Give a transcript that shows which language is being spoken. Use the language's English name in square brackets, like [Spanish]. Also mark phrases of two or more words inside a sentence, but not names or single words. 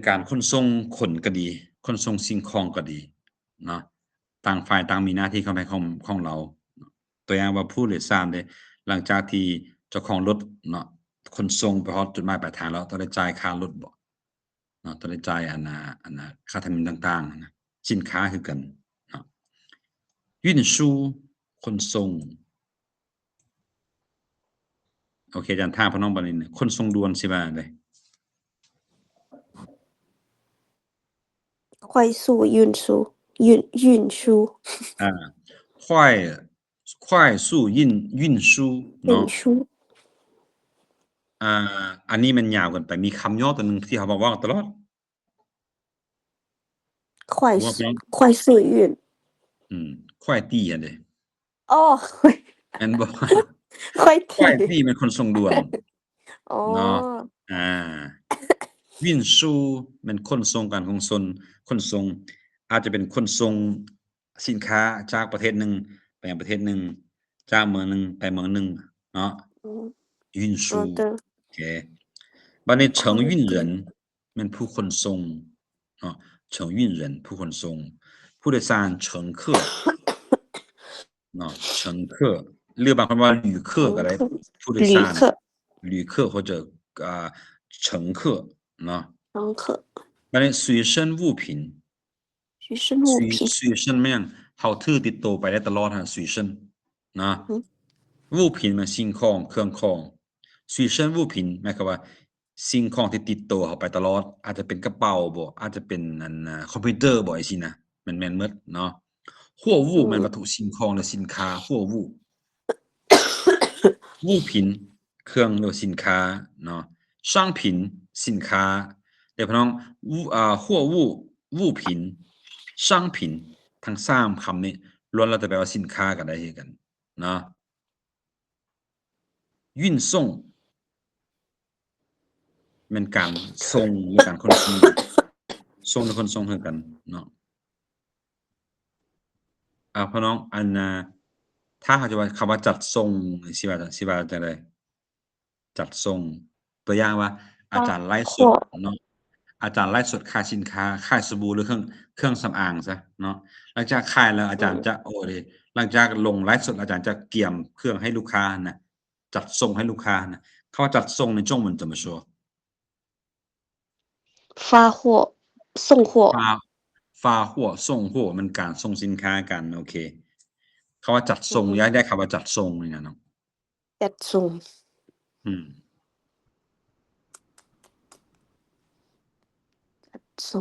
[Northeastern Thai] การขนส่งคนก็ดีขนส่งสิ่งของก็ดีเนาะต่างฝ่ายต่างมีหน้าที่ของเราตัวอย่างว่าผู้โดยสารเด้หลังจากที่เจ้าของรถเนาะขนส่งไปฮอดจุดหมายปลายทางแล้วต้องได้จ่ายค่ารถบ่เนาะต้องได้จ่ายค่าธรรมเนียมต่างๆนะสินค้าคือกันเนาะ运输ขนส่งโอเคอาจารย์ถามพี่น้องบัดนี้ขนส่งด่วนสิว่าจั่งใด [Chinese] 快速运输运输啊快速运输เนาะ 运输 [Northeastern Thai] อันนี้มันยาวเกินไปมีคำย่อตัวหนึ่งที่เขาบอกว่าตลอด [Chinese] 快速 [Northeastern Thai] ว่าพี่น้อง [Chinese] 快速运 [Northeastern Thai] 快递อันเด้ 哦 แม่นบ่ [Chinese] 快快递 [Northeastern Thai] 递มันขนส่งด่วนเนาะ 哦 อ่า运输มันขนส่งการขนส่งอาจจะเป็นขนส่งสินค้าจากประเทศหนึ่งไปยังประเทศหนึ่งจากเมืองหนึ่งไปเมืองหนึ่งเนาะ 嗯 [Chinese] 运输好的 [Northeastern Thai] โอเคบัดนี้ [Chinese] 快承运递 [Northeastern Thai] 人แม่นผู้ขนส่งเนาะ承运人ผู้ขนส่งผู้โดยสาร乘客เนาะ乘客หรือบางคนว่า旅客ก็ได้ [Chinese] 乘客 [Northeastern Thai] ผู้โดยสาร [Chinese] 旅客旅客或者乘客เนาะ 乘客 [Northeastern Thai] บัดนี้ [Chinese] 随身物品随身物品 [Northeastern Thai] 随身แม่นเราถือติดตัวไปได้ตลอดฮะ随身นะ 嗯物品มันสิ่งของเครื่องของ [Chinese] 随身物品 [Northeastern Thai] หมายความว่าสิ่งของที่ติดตัวเราไปตลอดอาจจะเป็นกระเป๋าบ่อาจจะเป็นคอมพิวเตอร์บ่จังซี่นะแม่นๆหมดเนาะ货物แม่นวัตถุสิ่งของหรือสินค้า货物物品เครื่องหรือสินค้าเนาะ商品สินค้าเดี๋ยวพี่น้อง [Chinese] 货物物品商品 [Northeastern Thai] ทั้ง3คำนี้ล้วนแล้วแต่แปลว่าสินค้าก็ได้คือกันเนาะ运送แม่นการส่งหรือการขนส่งส่งหรือขนส่งคือกันเนาะ พี่น้องถ้าหากจะว่าคำว่าจัดส่งสิว่าจั่งใดจัดส่งตัวอย่างว่าอาจารย์ไลฟ์สด [Chinese] 货 [Northeastern Thai] เนาะอาจารย์ไลฟ์สดขายสินค้าขายสบู่หรือเครื่องสำอางซะเนาะหลังจากขายแล้วอาจารย์จะหลังจากลงไลฟ์สดอาจารย์จะเตรียมเครื่องให้ลูกค้าน่ะจัดส่งให้ลูกค้าน่ะคำว่าจัดส่งใน [Chinese] 中文怎么说发货送货 [Northeastern Thai] 发货ส่ง货มันการส่งสินค้ากันโอเคคำว่าจัดส่งย้ายได้คำว่าจัดส่งนี่นะเนาะ จัดส่ง อืม ส่ง